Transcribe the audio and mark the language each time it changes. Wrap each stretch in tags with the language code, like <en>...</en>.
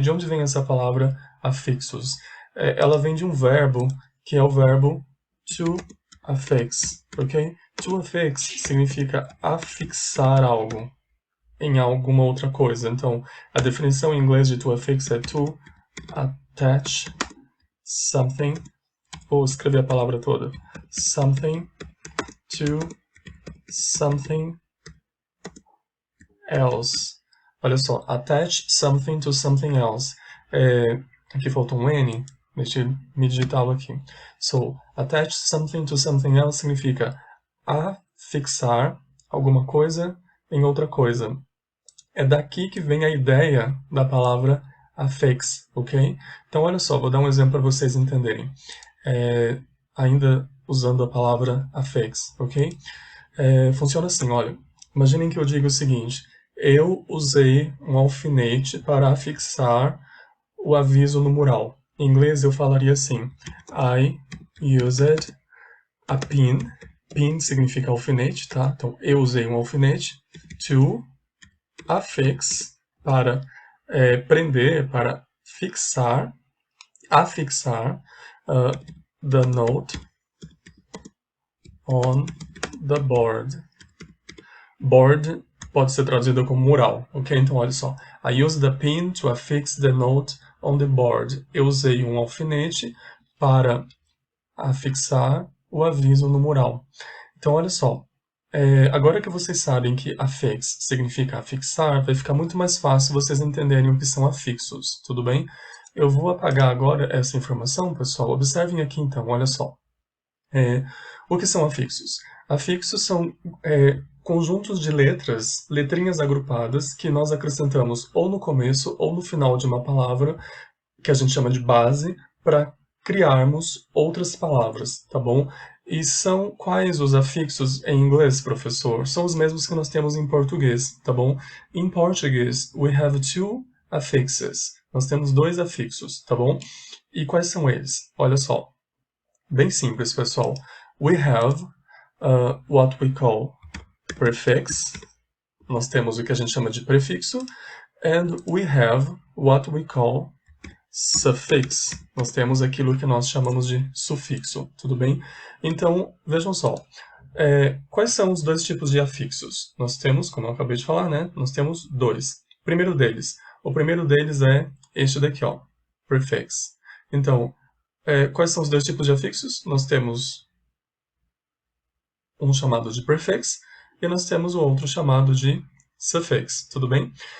<pt>De onde vem essa palavra affixos? Ela vem de um verbo, que é o verbo to affix, ok? To affix significa afixar algo em alguma outra coisa. Então, a definição em inglês de to affix é</pt> <en>to attach something.</en> <pt>Vou escrever a palavra toda.</pt> <en>Something to something else.</en> <pt>Olha só,</pt> <en>attach something to something else.</en> <pt>Aqui faltou um N, deixa eu me digitá-lo aqui.</pt> <en>So, attach something to something else</en> <pt>significa afixar alguma coisa em outra coisa. É daqui que vem a ideia da palavra affix, ok? Então, olha só, vou dar um exemplo para vocês entenderem. Ainda usando a palavra affix, ok? Funciona assim, olha. Imaginem que eu digo o seguinte. Eu usei um alfinete para afixar o aviso no mural. Em inglês eu falaria assim.</pt> <en>I used a pin.</en> <pt>Pin significa alfinete, tá? Então, eu usei um alfinete to affix, para prender, para fixar, afixar</pt> <en>the note on the board.</en> <pt>Board pode ser traduzido como mural, ok? Então, olha só.</pt> <en>I used the pin to affix the note on the board.</en> <pt>Eu usei um alfinete para afixar o aviso no mural. Então, olha só. Agora que vocês sabem que affix significa afixar, vai ficar muito mais fácil vocês entenderem o que são afixos, tudo bem? Eu vou apagar agora essa informação, pessoal. Observem aqui então, olha só. O que são afixos? Afixos são conjuntos de letras, letrinhas agrupadas, que nós acrescentamos ou no começo ou no final de uma palavra, que a gente chama de base, para criarmos outras palavras, tá bom? E são quais os afixos em inglês, professor? São os mesmos que nós temos em português, tá bom? Em português,</pt> <en>we have two affixes.</en> <pt>Nós temos dois afixos, tá bom? E quais são eles? Olha só. Bem simples, pessoal.</pt> <en>We have what we call prefix.</en> <pt>Nós temos o que a gente chama de prefixo.</pt> <en>And we have what we call suffix.</en> <pt>Nós temos aquilo que nós chamamos de sufixo, tudo bem? Então, vejam só. Quais são os dois tipos de afixos? Nós temos, como eu acabei de falar, né? Nós temos dois. O primeiro deles é este daqui, ó, prefix. Então, quais são os dois tipos de afixos? Nós temos um chamado de prefix e nós temos o outro chamado de suffix, tudo bem?</pt>